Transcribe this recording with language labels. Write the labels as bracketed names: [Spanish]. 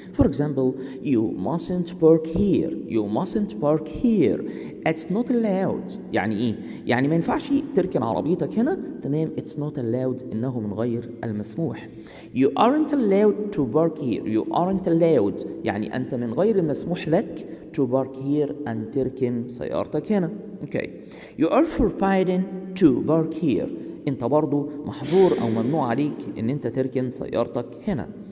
[English] For example you mustn't park here. you mustn't park here. it's not allowed [Arabic] يعني ايه؟ يعني ما ينفعش تركن عربيتك هنا تمام. [English] it's not allowed [Arabic] انه من غير المسموح. [English] you aren't allowed to park here. you aren't allowed [Arabic] يعني انت من غير المسموح لك [English] to park here [Arabic] أن تركن سيارتك هنا. اوكي [English] you are forbidden to park here [Arabic] انت برضو محظور او ممنوع عليك ان انت تركن سيارتك هنا.